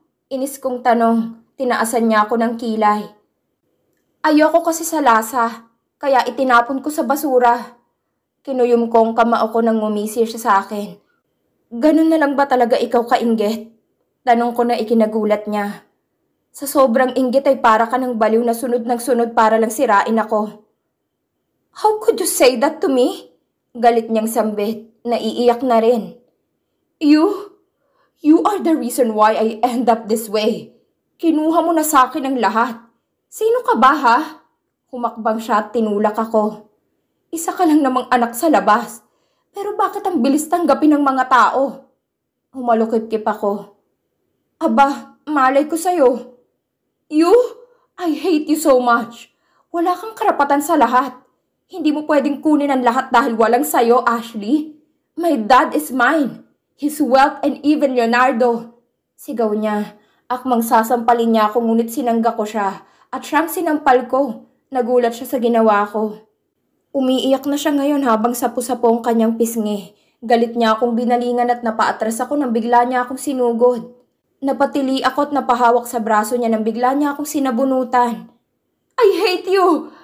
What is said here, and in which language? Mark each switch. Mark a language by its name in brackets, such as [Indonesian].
[Filipino] Inis kong tanong, tinaasan niya ako ng kilay. Ayoko kasi sa lasa, kaya itinapon ko sa basura. Kinuyom kong kamao ko nang ngumisi siya sa akin. Ganun na lang ba talaga ikaw kainggit? Tanong ko na ikinagulat niya. Sa sobrang inggit ay para ka ng baliw na sunod ng sunod para lang sirain ako. [English] How could you say that to me? [Filipino] Galit niyang sambit, naiiyak na rin. [English] You are the reason why I end up this way. [Filipino] Kinuha mo na sa akin ang lahat. Sino ka ba ha? Humakbang siya at tinulak ako. Isa ka lang namang anak sa labas. Pero bakit ang bilis tanggapin ng mga tao? Humalukip-kip ako. Aba, malay ko sa'yo. [English] I hate you so much. [Filipino] Wala kang karapatan sa lahat. Hindi mo pwedeng kunin ang lahat dahil walang sayo, Ashley. [English] My dad is mine. His wealth and even Leonardo. [Filipino] Sigaw niya. Akmang sasampalin niya ako ngunit sinangga ko siya. At siyang sinampal ko. Nagulat siya sa ginawa ko. Umiiyak na siya ngayon habang sapu-sapo ang kanyang pisngi. Galit niya akong binalingan at napaatras ako nang bigla niya akong sinugod. Napatili ako at napahawak sa braso niya nang bigla niya akong sinabunutan. [English] I hate you!